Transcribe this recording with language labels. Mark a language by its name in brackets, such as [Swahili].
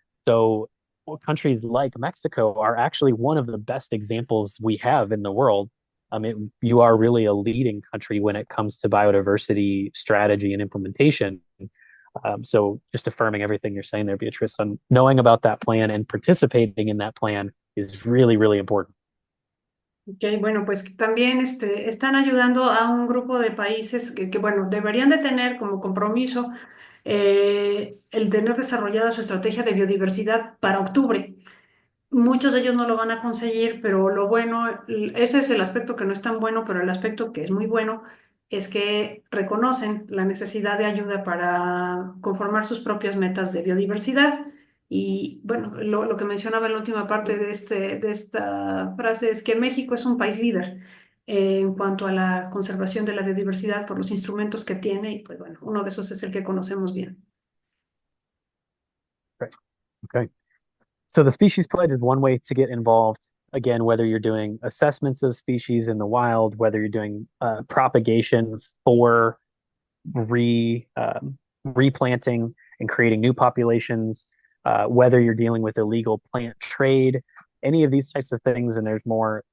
[English] So countries like Mexico are actually one of the best examples we have in the world. You are really a leading country when it comes to biodiversity strategy and implementation. So just affirming everything you're saying there, Beatrice, and knowing about that plan and participating in that plan is really, really important. [Spanish] Ok, bueno, pues que también están ayudando a un grupo de países bueno, deberían de tener como compromiso el tener desarrollada su estrategia de biodiversidad para octubre. Muchos de ellos no lo van a conseguir, pero lo bueno, ese es el aspecto que no es tan bueno, pero el aspecto que es muy bueno es que reconocen la necesidad de ayuda para conformar sus propias metas de biodiversidad. Y bueno, lo que mencionaba en la última parte de esta frase es que México es un país líder en cuanto a la conservación de la biodiversidad por los instrumentos que tiene, y pues bueno, uno de esos es el que conocemos bien. [English] Right. Okay. So the species pledge is one way to get involved. Again, whether you're doing assessments of species in the wild, whether you're doing propagation for replanting and creating new populations, whether you're dealing with illegal plant trade, any of these types of things, and there's more.